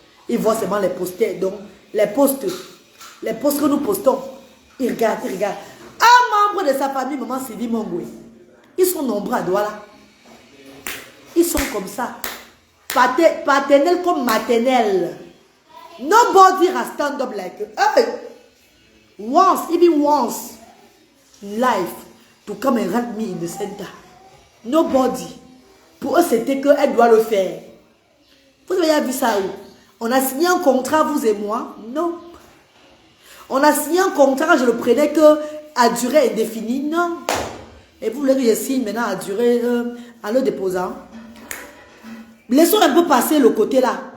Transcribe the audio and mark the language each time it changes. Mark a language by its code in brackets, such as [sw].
[fr] Il voit seulement les posters. Donc, les posts que nous postons, il regarde. Un membre de sa famille, maman Sylvie Mongoué, ils sont nombreux à Douala. Ils sont comme ça. Paternels comme maternels. [en] Nobody has stand up like hey. Even once in life to come and help me in the center. Nobody. [fr] Pour eux, c'était qu'elle doit le faire. Vous avez vu ça où? On a signé un contrat, vous et moi? Non. On a signé un contrat, je le prenais que à durée indéfinie? Non. Et vous voulez que je signe maintenant à durée en le déposant? Laissons un peu passer le côté là.